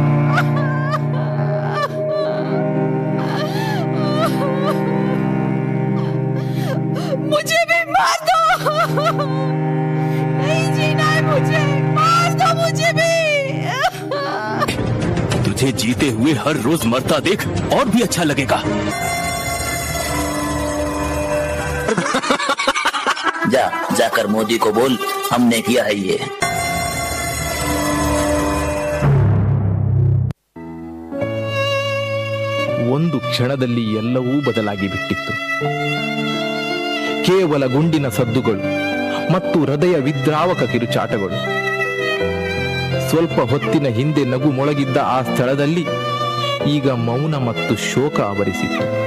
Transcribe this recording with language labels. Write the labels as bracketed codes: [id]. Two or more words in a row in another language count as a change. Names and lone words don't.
[hi] मुझे भी मार दो, नहीं जीना है मुझे, मार दो मुझे भी। तुझे जीते हुए हर रोज मरता देख और भी अच्छा लगेगा। जाकर मोदी को बोल हमने किया है ये। [kn] ಒಂದು ಕ್ಷಣದಲ್ಲಿ ಎಲ್ಲವೂ ಬದಲಾಗಿ ಬಿಟ್ಟಿತ್ತು. ಕೇವಲ ಗುಂಡಿನ ಸದ್ದುಗಳು ಮತ್ತು ಹೃದಯ ವಿದ್ರಾವಕ ಕಿರುಚಾಟಗಳು. ಸ್ವಲ್ಪ ಹೊತ್ತಿನ ಹಿಂದೆ ನಗು ಮೊಳಗಿದ್ದ ಆ ಸ್ಥಳದಲ್ಲಿ ಈಗ ಮೌನ ಮತ್ತು ಶೋಕ ಆವರಿಸಿತ್ತು.